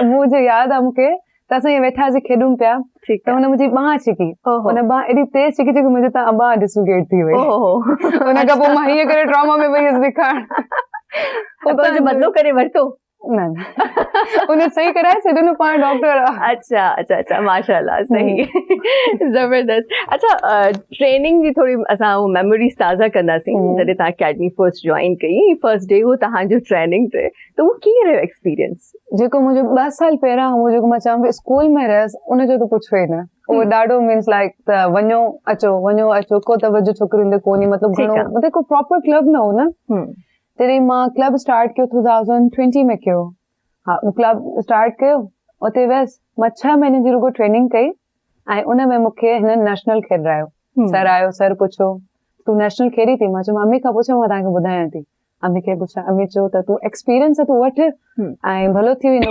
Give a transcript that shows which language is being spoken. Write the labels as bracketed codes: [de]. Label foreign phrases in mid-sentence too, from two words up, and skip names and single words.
[sd] मुंहिंजे यादि आहे मूंखे त असां ईअं वेठासीं खेॾूं पिया, त हुन मुंहिंजी बांह छिकी, हुन बांह एॾी तेज़ छिकी कि मुंहिंजे तां बांह डिसलोकेट थी वई। हुन खां पोइ मां हीअं करे ट्रॉमा में वई हुअसि ॾेखारण, बदलो करे वरितो न उन सही कराए छॾियो पाण डॉक्टर। अच्छा अच्छा अच्छा, माशाल्लाह, सही, जबरदस्त। अच्छा, ट्रेनिंग जी थोड़ी असां मेमोरीज ताज़ा कंदासीं, जॾहिं तव्हां [en] academy first join [sd] कई, [en] first day [sd] हो तव्हांजो ट्रेनिंग ते, त उहो कीअं रहियो एक्सपीरियंस? जेको मुंहिंजो 2 साल पहिरां हो, जेको मां चवां पई स्कूल में रहियसि, उनजो त पुछो ई न, उहो ॾाढो [en] means like [sd] त वञो अचो, को तवजो छोकिरियुनि ते कोन्हे, मतलब घणो, मतलब को प्रॉपर क्लब न हो न। तॾहिं मां क्लब स्टार्ट कयो 2020 में कयो, हा, क्लब स्टार्ट कयो, उते वियसि, मां 6 महीने जी रुगो ट्रेनिंग कई, ऐं उन में मूंखे हिन नेशनल खेॾायो, सर आयो, सर पुछो तूं नेशनल खेॾी थी? मां चयो मां अम्मी खां पुछो, मां तव्हांखे ॿुधायां थी। अम्मी खे पुछा, अम्मी चयो त तूं एक्सपीरियंस तूं वठ ऐं भलो थी वेंदो।